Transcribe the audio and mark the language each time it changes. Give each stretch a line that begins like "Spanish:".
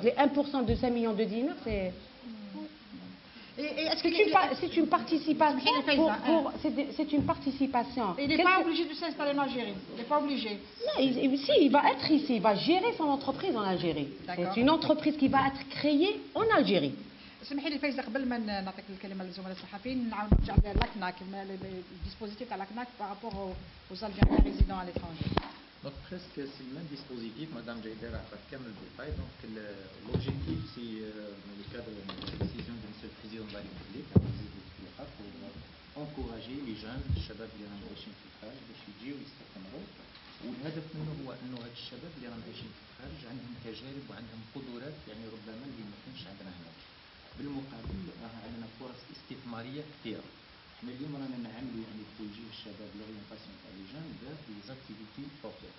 French: Les 1% de 5 millions de dinars, c'est... C'est une participation. C'est une participation. Il n'est pas obligé de s'installer en Algérie. Il n'est pas obligé. Non, il va être ici. Il va gérer son entreprise en Algérie. C'est une entreprise qui va être créée en Algérie.
Arabic: اسمحي لي فايزه قبل ما نعطيك الكلمه للزملاء الصحفيين نعاود نرجع للاكناك الديسبوزيتيف تاع لاكناك بارابور
French: aux Algériens résidant à l'étranger. Donc presque c'est le même dispositif, Madame Jaider a fait le détail. Donc l'objectif c'est dans le cadre de la décision de M. le Président de la République pour encourager les jeunes
Arabic: الشباب اللي راهم عايشين في الخارج باش يجيو يستثمروا. والهدف منه هو انه هاد الشباب اللي راهم عايشين في الخارج عندهم تجارب وعندهم قدرات يعني ربما اللي ما كانش عندنا هنا. بالمقابل راه عندنا فرص استثماريه كثيره. احنا اليوم رانا نعملوا يعني توجيه الشباب لورينتاسيون تاع
French: لي جون فيغ دي زاكتيفيتي بروبير.